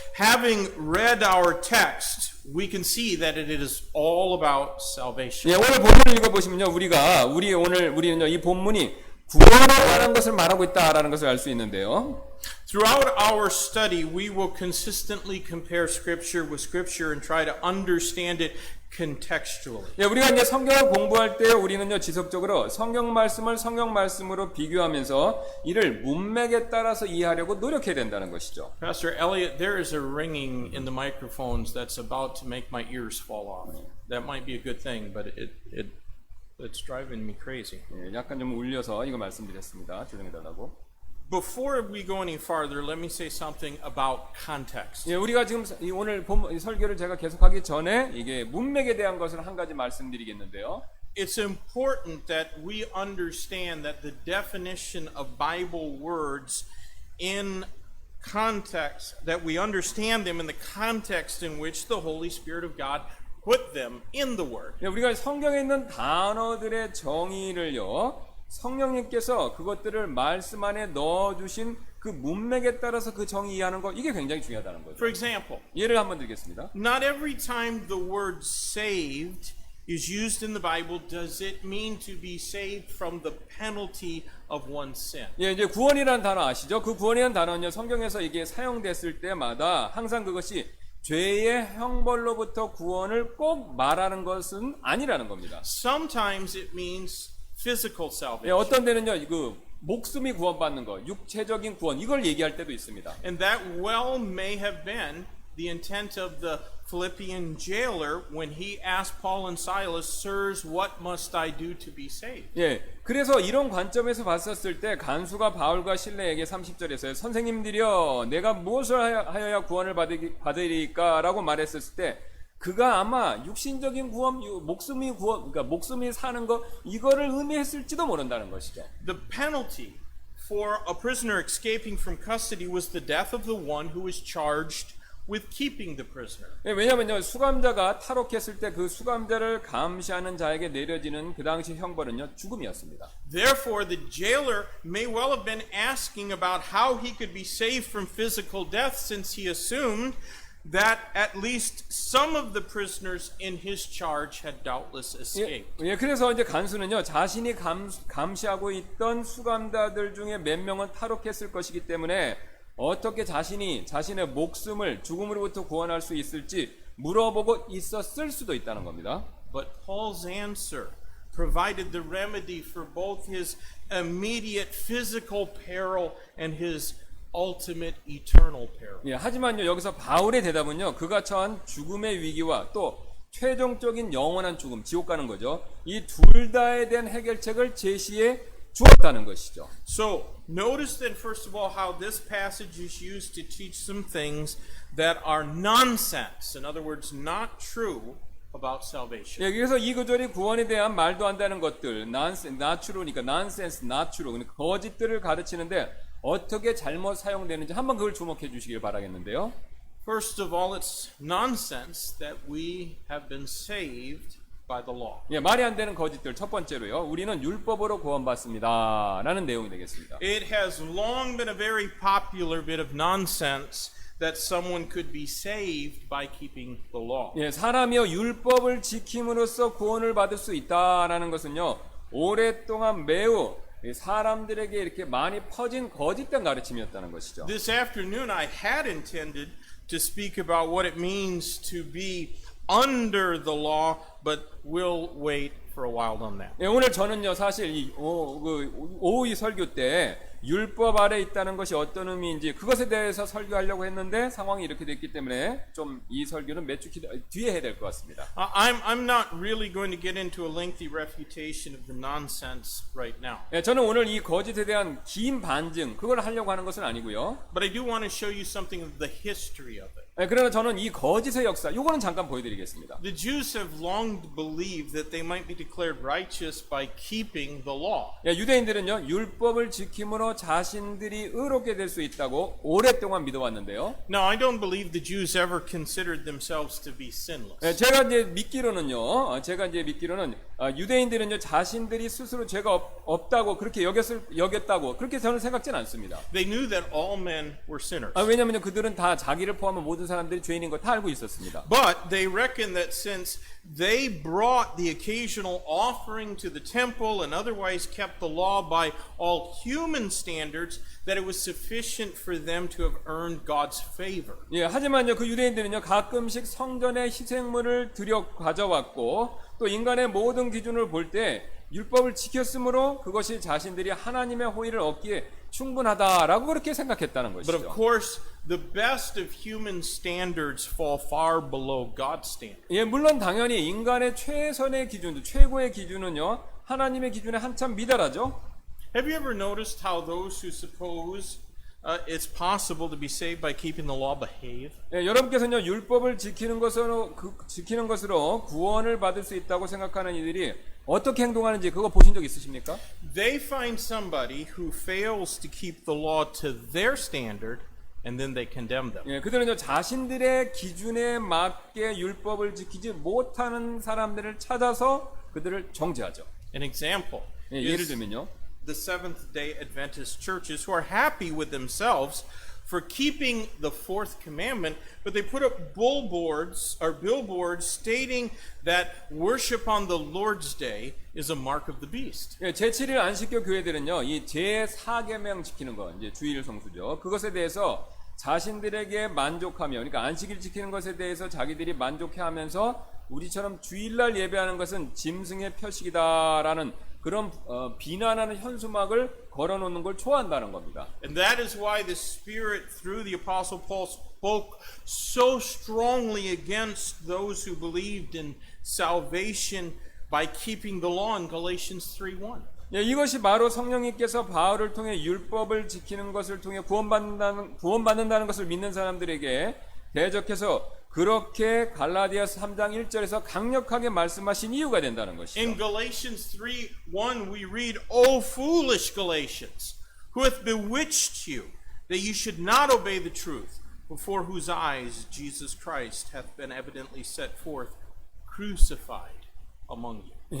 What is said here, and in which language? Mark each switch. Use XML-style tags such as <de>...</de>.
<en>Having read our text, we can see that it is all about salvation.</en> <ko>예, 오늘 본문을 읽어보시면요, 우리는요, 이 본문이 구원에 관한 것을 말하고 있다라는 것을 알 수 있는데요.</ko> <en>Throughout our study, we will consistently compare Scripture with Scripture and try to understand it contextually.</en> <ko>예, 우리가 이제 성경을 공부할 때 우리는요, 지속적으로 성경 말씀을 성경 말씀으로 비교하면서 이를 문맥에 따라서 이해하려고 노력해야 된다는 것이죠.</ko> <en>Pastor Elliott, there is a ringing in the microphones that's about to make my ears fall off. That might be a good thing, but it's driving me crazy.</en> <ko>예, 약간 좀 울려서 이거 말씀드렸습니다. 조정해달라고.</ko> <en>Before we go any farther, let me say something about context.</en> <ko>예, 우리가 지금 오늘 이 설교를 제가 계속하기 전에 이게 문맥에 대한 것을 한 가지 말씀드리겠는데요.</ko> <en>It's important that we understand that the definition of Bible words in context, that we understand them in the context in which the Holy Spirit of God put them in the Word.</en> <ko>예, 우리가 성경에 있는 단어들의 정의를요, 성령님께서 그것들을 말씀 안에 넣어주신 그 문맥에 따라서 그 정의 이해하는 거, 이게 굉장히 중요하다는 거죠.</ko> <en>For example,</en> <ko>예를 한번 드리겠습니다.</ko> <en>not every time the word saved is used in the Bible does it mean to be saved from the penalty of one's sin.</en> <ko>예, 이제 구원이라는 단어 아시죠? 그 구원이라는 단어는요, 성경에서 이게 사용됐을 때마다 항상 그것이 죄의 형벌로부터 구원을 꼭 말하는 것은 아니라는 겁니다.</ko> <en>Sometimes it means physical</en> <ko>예,</ko> <en>salvation.</en> <ko>어떤 데는요, 그 목숨이 구원받는 거, 육체적인 구원, 이걸 얘기할 때도 있습니다.</ko> <en>And that well may have been the intent of the Philippian jailer when he asked Paul and Silas, "Sirs, what must I do to be saved?"</en> <ko>예, 그래서 이런 관점에서 봤었을 때 간수가 바울과 실레에게 30절에서 선생님들이여 내가 무엇을 하여야 구원을 받으리까? 라고 말했었을 때 그가 아마 육신적인 구원, 목숨이 구원, 그러니까 목숨이 사는 것 이거를 의미했을지도 모른다는 것이죠.</ko> <en>The penalty for a prisoner escaping from custody was the death of the one who was charged with keeping the prisoner.</en> <ko>예, 왜냐하면요 수감자가 탈옥했을 때 그 수감자를 감시하는 자에게 내려지는 그 당시 형벌은요 죽음이었습니다.</ko> <en>Therefore, the jailer may well have been asking about how he could be saved from physical death, since he assumed that at least some of the prisoners in his charge had doubtless escaped.</en> <ko>예, 그래서 이제 간수는요 자신이 감시하고 있던 수감자들 중에 몇 명은 탈옥했을 것이기 때문에 어떻게 자신의 목숨을 죽음으로부터 구원할 수 있을지 물어보고 있었을 수도 있다는 겁니다.</ko> <en>But Paul's answer provided the remedy for both his immediate physical peril and his ultimate eternal peril.</en> <ko>예, 하지만요 여기서 바울의 대답은요 그가 처한 죽음의 위기와 또 최종적인 영원한 죽음, 지옥 가는 거죠. 이 둘 다에 대한 해결책을 제시해 주었다는 것이죠.</ko> <en>So, notice then first of all how this passage is used to teach some things that are nonsense. In other words, not true about salvation.</en> <ko>예, 그래서 이 구절이 구원에 대한 말도 안 되는 것들,</ko> <en>not true</en> <ko>니까</ko> <en>nonsense, not true,</en> <ko>그러니까 거짓들을 가르치는데 어떻게 잘못 사용되는지 한번 그걸 주목해 주시길 바라겠는데요.</ko> <en>First of all, it's nonsense that we have been saved by the law.</en> <ko>예, 말이 안 되는 거짓들 첫 번째로요. 우리는 율법으로 구원받습니다라는 내용이 되겠습니다.</ko> <en>It has long been a very popular bit of nonsense that someone could be saved by keeping the law.</en> <ko>예, 사람이요 율법을 지킴으로써 구원을 받을 수 있다라는 것은요. 오랫동안 매우 사람들에게 이렇게 많이 퍼진 거짓된 가르침이었다는 것이죠.</ko> <en>This afternoon I had intended to speak about what it means to be under the law, but we'll wait for a while on that.</en> <ko>예, 오늘 저는요 사실 오후 이 설교 때 율법 아래 있다는 것이 어떤 의미인지 그것에 대해서 설교하려고 했는데 상황이 이렇게 됐기 때문에 좀 이 설교는 몇 주 뒤에 해야 될 것 같습니다.</ko> <en>I'm not really going to get into a lengthy refutation of the nonsense right now.</en> <ko>예, 저는 오늘 이 거짓에 대한 긴 반증 그걸 하려고 하는 것은 아니고요.</ko> <en>But I do want to show you something of the history of it.</en> <ko>예, 그러나 저는 이 거짓의 역사 요거는 잠깐 보여드리겠습니다.</ko> <en>The Jews have long believed that they might be declared righteous by keeping the law.</en> <ko>예, 유대인들은요 율법을 지킴으로 자신들이 의롭게 될 수 있다고 오랫동안 믿어왔는데요.</ko> <en>Now, I don't believe the Jews ever considered themselves to be sinless.</en> <ko>예, 제가 이제 믿기로는 유대인들은요 자신들이 스스로 죄가 없다고 그렇게 여겼다고 그렇게 저는 생각지는 않습니다.</ko> <en>They knew that all men were sinners.</en> <ko>왜냐하면 그들은 다 자기를 포함한 모든 사람들이 죄인인 거 다 알고 있었습니다.</ko> <en>But they reckoned that since they brought the occasional offering to the temple and otherwise kept the law by all human standards, that it was sufficient for them to have earned God's favor.</en> <ko>예, 하지만요 그 유대인들은요 가끔씩 성전에 희생물을 가져왔고 또 인간의 모든 기준을 볼 때 율법을 지켰으므로 그것이 자신들이 하나님의 호의를 얻기에 충분하다라고 그렇게 생각했다는</ko> <en>But of</en> <ko>것이죠.</ko> <en>course, the best of human standards fall far below God's standard.</en> <ko>예, 물론 당연히 인간의 최선의 기준, 최고의 기준은요 하나님의 기준에 한참 미달하죠.</ko> <en>Have you ever noticed how those who suppose it's possible to be saved by keeping the law behave?</en> <ko>예, 여러분께서는요 율법을 지키는 것으로 구원을 받을 수 있다고 생각하는 이들이 어떻게 행동하는지 그거 보신 적 있으십니까?</ko> <en>They find somebody who fails to keep the law to their standard, and then they condemn them.</en> <ko>예, 그들은요 자신들의 기준에 맞게 율법을 지키지 못하는 사람들을 찾아서 그들을 정죄하죠.</ko> <en>An example</en> <ko>예, 예를</ko> <en>is</en> <ko>들면요.</ko> <en>the Seventh-day Adventist churches who are happy with themselves for keeping the fourth commandment, but they put up billboards stating that worship on the Lord's Day is a mark of the beast.</en> <ko>예, 제7일 안식교 교회들은요 이 제4계명 지키는 거 이제 주일 성수죠. 그것에 대해서 자신들에게 만족하며 그러니까 안식일 지키는 것에 대해서 자기들이 만족해하면서 우리처럼 주일날 예배하는 것은 짐승의 표식이다라는 그런 비난하는 현수막을 걸어놓는 걸 좋아한다는 겁니다.</ko> <en>And that is why the Spirit, through the Apostle Paul, spoke so strongly against those who believed in salvation by keeping the law in Galatians 3:1.</en> <ko>예, 이것이 바로 성령님께서 바울을 통해 율법을 지키는 것을 통해 구원받는다는 것을 믿는 사람들에게 대적해서 그렇게 갈라디아서 3장 1절에서 강력하게 말씀하신 이유가 된다는 것이죠.</ko> <en>In Galatians 3:1 we read, O foolish Galatians, who hath bewitched you, that you should not obey the truth, before whose eyes Jesus Christ hath been evidently set forth, crucified among you.</en>